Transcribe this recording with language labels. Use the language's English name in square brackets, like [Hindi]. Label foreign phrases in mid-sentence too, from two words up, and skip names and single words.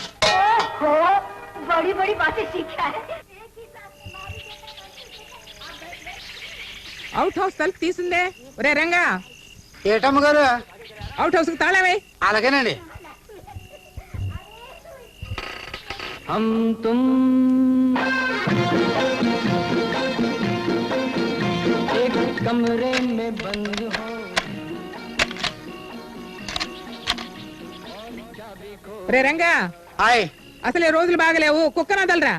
[Hindi] बड़ी बड़ी बातें सीखा है. [English] out house [Telugu] తలుపు తీసిందే. ఒరే రంగా, ఏటమ్మ గారు [English] out house [Telugu] కి తాళమే. అలాగేనండి. [Hindi] हम तुम एक कमरे में बंद हो. [Telugu] ఒరే రంగా, హాయ్. అసలే రోజులు బాగలేవు, కుక్కన వదలరా.